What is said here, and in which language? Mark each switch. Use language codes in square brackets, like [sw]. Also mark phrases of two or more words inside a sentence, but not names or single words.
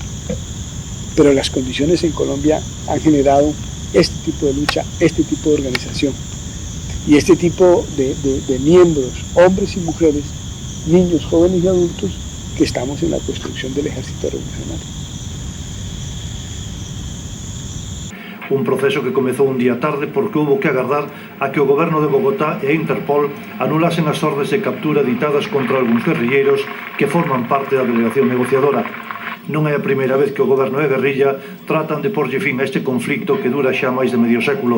[es] Pero las condiciones en Colombia han generado este tipo de lucha, este tipo de organización y este tipo de miembros, hombres y mujeres, niños, jóvenes y adultos, que estamos en la construcción del ejército revolucionario. [gl] Un proceso que comezou un día tarde porque houbo que agardar a que o goberno de Bogotá e Interpol anulasen as ordes de captura ditadas contra algúns guerrilleiros que forman parte da delegación negociadora. Non é a primeira vez que o goberno e a guerrilla tratan de porlle fin a este conflicto que dura xa máis de medio século.